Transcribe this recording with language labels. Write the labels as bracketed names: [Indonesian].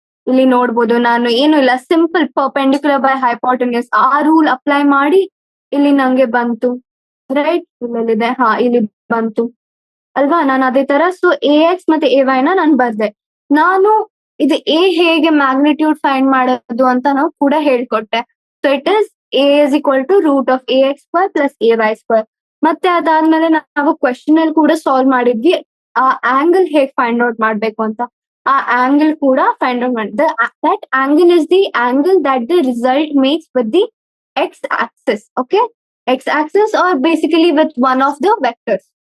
[Kannada] ಇಲ್ಲಿ ನೋಡ್ಬೋದು, ನಾನು ಏನು ಇಲ್ಲ, ಸಿಂಪಲ್ ಪರ್ಪೆಂಡಿಕ್ಯುಲರ್ ಬೈ ಹೈಪೋಟೆನ್ಯೂಸ್ ಆ ರೂಲ್ ಅಪ್ಲೈ ಮಾಡಿ ಇಲ್ಲಿ ನಂಗೆ ಬಂತು, ರೈಟ್. ಇಲ್ಲಿದೆ, ಹಾ ಇಲ್ಲಿ ಬಂತು ಅಲ್ವಾ. ನಾನು ಅದೇ ತರ ಸೊ AX ಮತ್ತೆ AY ನ ನಾನು ಬರ್ದೆ. ನಾನು ಇದು ಎ ಹೇಗೆ ಮ್ಯಾಗ್ನಿಟ್ಯೂಡ್ ಫೈಂಡ್ ಮಾಡೋದು ಅಂತ ನಾವು ಕೂಡ ಹೇಳ್ಕೊಟ್ಟೆ. [English] So it is A is equal to root of AX square plus AY square. [Kannada] ಮತ್ತೆ ಅದಾದ್ಮೇಲೆ ನಾವು ಕ್ವೆಶನ್ ಅಲ್ಲಿ ಕೂಡ ಸಾಲ್ವ್ ಮಾಡಿದ್ವಿ, ಆ ಆಂಗಲ್ ಹೇಗ್ ಫೈಂಡ್ ಔಟ್ ಮಾಡ್ಬೇಕು ಅಂತ. ಆ ಆಂಗಲ್ ಕೂಡ ಫೈಂಡ್ ಔಟ್ ಮಾಡಿದ್ದೆ. [English] That angle is the angle that the result makes with the X axis. Okay, X axis are basically with one of the vectors.